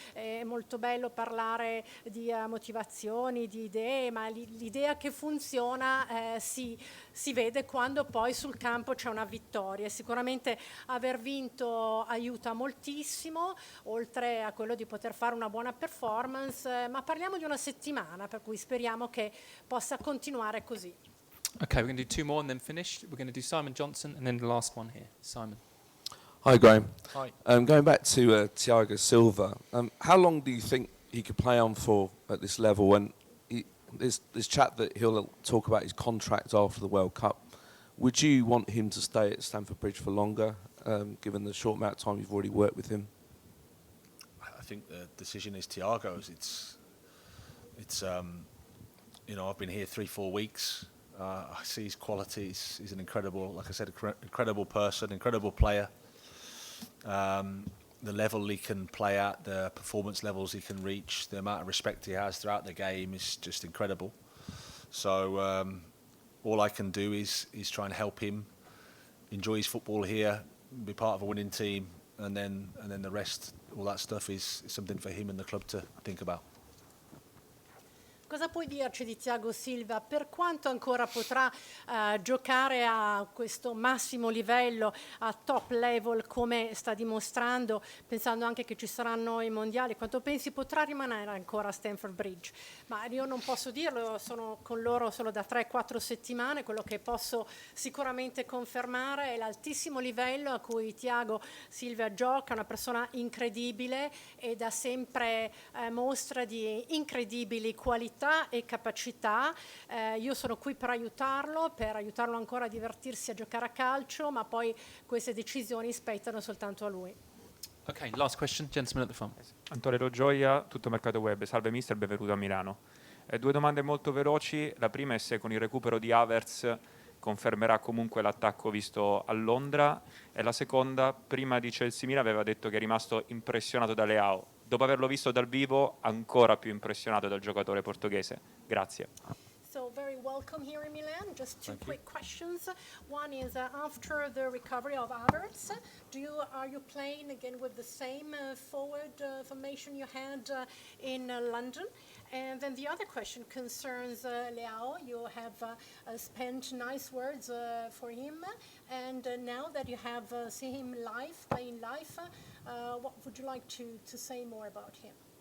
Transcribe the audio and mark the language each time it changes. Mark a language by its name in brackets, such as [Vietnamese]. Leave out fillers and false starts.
[Italian] È molto bello parlare di motivazioni, di idee, ma l'idea che funziona si vede quando poi sul campo c'è una vittoria. Sicuramente aver vinto aiuta moltissimo, oltre a quello di poter fare una buona performance, ma parliamo di una settimana, per cui speriamo che possa continuare così. [English] Okay, we're going to do 2 more and then finish. We're going to do Simon Johnson and then the last one here. Simon. Hi, Graham. Hi. Going back to Thiago Silva, how long do you think he could play on for at this level? And there's chat that he'll talk about his contract after the World Cup. Would you want him to stay at Stamford Bridge for longer, given the short amount of time you've already worked with him? I think the decision is Thiago's. It's you know, I've been here 3-4 weeks. I see his qualities. He's an incredible, like I said, incredible person, incredible player. The level he can play at, the performance levels he can reach, the amount of respect he has throughout the game is just incredible. So all I can do is try and help him enjoy his football here, be part of a winning team, and then the rest, all that stuff is something for him and the club to think about. [Italian] Cosa puoi dirci di Thiago Silva? Per quanto ancora potrà giocare a questo massimo livello, [English] a top level, [Italian] come sta dimostrando, pensando anche che ci saranno i mondiali, quanto pensi potrà rimanere ancora a Stamford Bridge? Ma io non posso dirlo, sono con loro solo da 3-4 settimane, quello che posso sicuramente confermare è l'altissimo livello a cui Thiago Silva gioca, una persona incredibile e da sempre mostra di incredibili qualità e capacità. Io sono qui per aiutarlo ancora a divertirsi a giocare a calcio, ma poi queste decisioni spettano soltanto a lui. [English] Okay, last question, gentleman at the front. [Italian] Antonello Gioia, Tutto Mercato Web. Salve mister, benvenuto a Milano. 2 domande molto veloci. La prima è se con il recupero di Havertz confermerà comunque l'attacco visto a Londra, e la seconda, prima di Chelsea Milan aveva detto che è rimasto impressionato da Leao. Dopo averlo visto dal vivo, ancora più impressionato dal giocatore portoghese. Grazie. [English] So very welcome here in Milan. Just 2 quick questions. One is after the recovery of Havertz, are you playing again with the same forward formation you had in London? And then the other question concerns Leao. You have spent nice words for him, and now that you have seen him live, playing live, what would you like to say more about him?